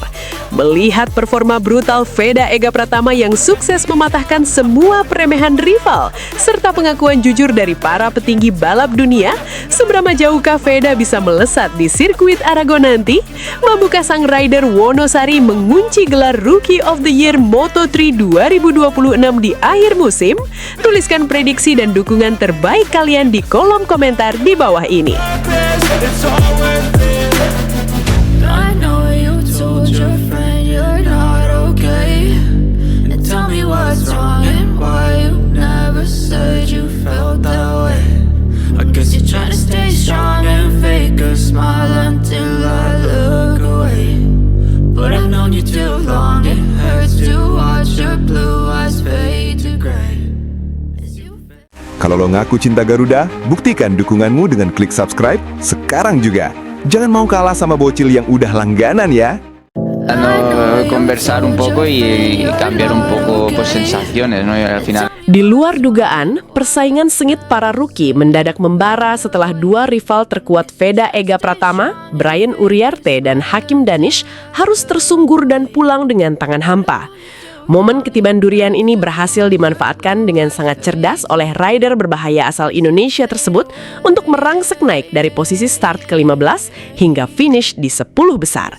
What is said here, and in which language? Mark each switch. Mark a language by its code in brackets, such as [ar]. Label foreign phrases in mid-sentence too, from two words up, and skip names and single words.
[id] Melihat performa brutal Veda Ega Pratama yang sukses mematahkan semua peremehan rival, serta pengakuan jujur dari para petinggi balap dunia, seberapa jauhkah Veda bisa melesat di sirkuit Aragon nanti? Mampukah sang rider Wonosari mengunci gelar [en] Rookie of the Year [id] Moto3 2026 di akhir musim? Tuliskan prediksi dan dukungan terbaik kalian di kolom komentar di bawah ini. [en] It's all worth it. I know you told your friend you're not okay, and tell me what's wrong and why you never said you felt that way. I guess you're trying to stay strong and fake a smile until I look away, but I've known you too long. It hurts to watch your blue eyes fade to gray. [id] Kalau lo ngaku cinta Garuda, buktikan dukunganmu dengan klik subscribe sekarang juga. Jangan mau kalah sama bocil yang udah langganan ya. [es] Conversar un poco y cambiar un poco pues sensaciones, ¿no? Y al final. [id] Di luar dugaan, persaingan sengit para rookie mendadak membara setelah dua rival terkuat Veda Ega Pratama, Brian Uriarte, dan Hakim Danis harus tersunggur dan pulang dengan tangan hampa. Momen ketiban durian ini berhasil dimanfaatkan dengan sangat cerdas oleh rider berbahaya asal Indonesia tersebut untuk merangsek naik dari posisi start ke-15 hingga finish di 10 besar.